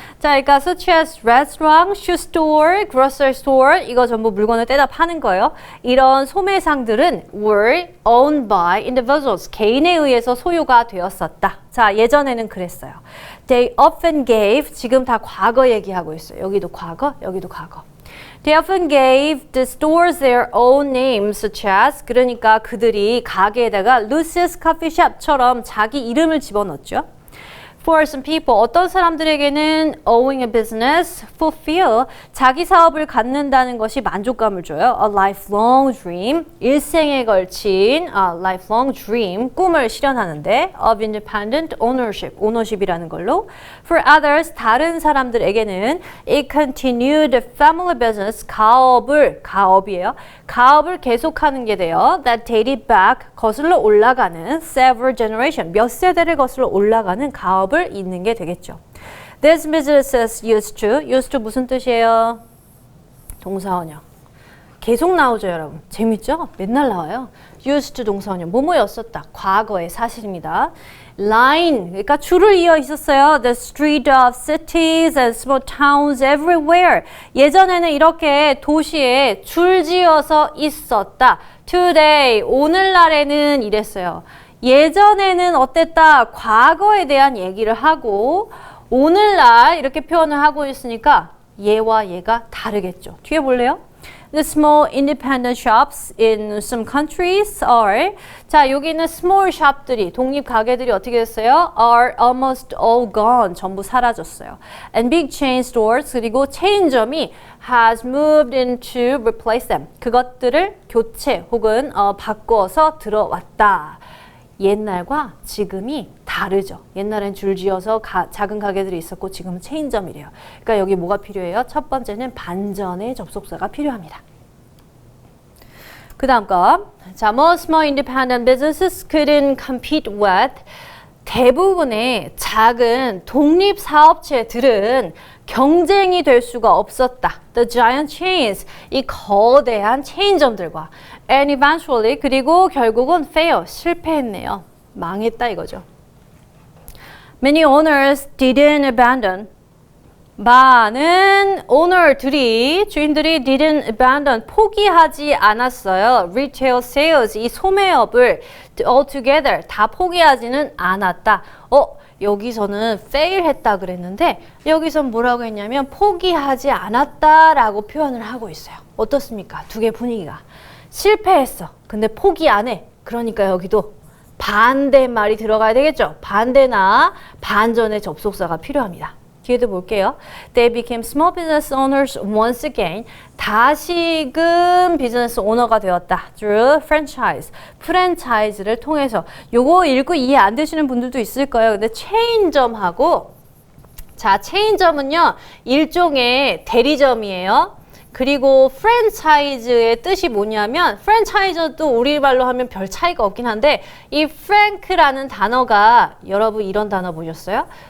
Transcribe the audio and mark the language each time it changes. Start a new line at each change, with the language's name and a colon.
Korean: 자, 그러니까
English: such as restaurant, shoe store, grocery store
Korean: 이거 전부 물건을 떼다 파는 거예요. 이런 소매상들은
English: were owned by individuals,
Korean: 개인에 의해서 소유가 되었었다. 자, 예전에는 그랬어요.
English: They often gave,
Korean: 지금 다 과거 얘기하고 있어요. 여기도 과거, 여기도 과거.
English: They often gave the stores their own names, such as,
Korean: 그러니까 그들이 가게에다가 Lucy's Coffee Shop처럼 자기 이름을 집어넣었죠.
English: For some people,
Korean: 어떤 사람들에게는
English: owning a business, fulfill,
Korean: 자기 사업을 갖는다는 것이 만족감을 줘요.
English: A lifelong dream,
Korean: 일생에 걸친
English: lifelong dream,
Korean: 꿈을 실현하는데
English: of independent ownership, ownership이라는 걸로. For others,
Korean: 다른 사람들에게는
English: it continued family business,
Korean: 가업이에요. 가업을 계속하는 게 돼요.
English: That dated back,
Korean: 거슬러 올라가는
English: several generation,
Korean: 몇 세대를 거슬러 올라가는 가업을 잇는 게 되겠죠.
English: These businesses used to
Korean: 무슨 뜻이에요? 동사원형. 계속 나오죠, 여러분. 재밌죠? 맨날 나와요.
English: used to 동사원형.
Korean: 뭐뭐였었다. 과거의 사실입니다. line, 그러니까 줄을 이어 있었어요.
English: The street of cities and small towns everywhere.
Korean: 예전에는 이렇게 도시에 줄지어서 있었다. Today, 오늘날에는 이랬어요. 예전에는 어땠다? 과거에 대한 얘기를 하고 오늘날 이렇게 표현을 하고 있으니까 얘와 얘가 다르겠죠. 뒤에 볼래요?
English: The small independent shops in some countries are 자 여기는 small shop들이
Korean: 독립 가게들이 어떻게 됐어요?
English: Are almost all gone
Korean: 전부 사라졌어요.
English: And big chain stores
Korean: 그리고 체인점이
English: has moved in to replace them
Korean: 그것들을 교체 혹은 바꿔서 들어왔다. 옛날과 지금이 다르죠. 옛날엔 줄지어서 작은 가게들이 있었고 지금은 체인점이래요. 그러니까 여기 뭐가 필요해요? 첫 번째는 반전의 접속사가 필요합니다. 그 다음 거.
English: 자, most small independent businesses couldn't compete with
Korean: 대부분의 작은 독립 사업체들은 경쟁이 될 수가 없었다.
English: The giant chains,
Korean: 이 거대한 체인점들과
English: and eventually,
Korean: 그리고 결국은
English: fail,
Korean: 실패했네요. 망했다 이거죠.
English: Many owners didn't abandon.
Korean: 많은 오너들이 주인들이
English: didn't abandon
Korean: 포기하지 않았어요.
English: Retail sales
Korean: 이 소매업을 altogether 다 포기하지는 않았다. 여기서는 fail 했다 그랬는데 여기선 뭐라고 했냐면 포기하지 않았다라고 표현을 하고 있어요. 어떻습니까? 두 개 분위기가 실패했어. 근데 포기 안 해. 그러니까 여기도 반대말이 들어가야 되겠죠. 반대나 반전의 접속사가 필요합니다. 뒤에도 볼게요.
English: They became small business owners once again.
Korean: 다시금 비즈니스 오너가 되었다.
English: Through franchise.
Korean: 프랜차이즈를 통해서. 요거 읽고 이해 안 되시는 분들도 있을 거예요. 근데 체인점하고 자, 체인점은요. 일종의 대리점이에요. 그리고 프랜차이즈의 뜻이 뭐냐면 프랜차이즈도 우리 말로 하면 별 차이가 없긴 한데 이 frank라는 단어가 여러분 이런 단어 보셨어요?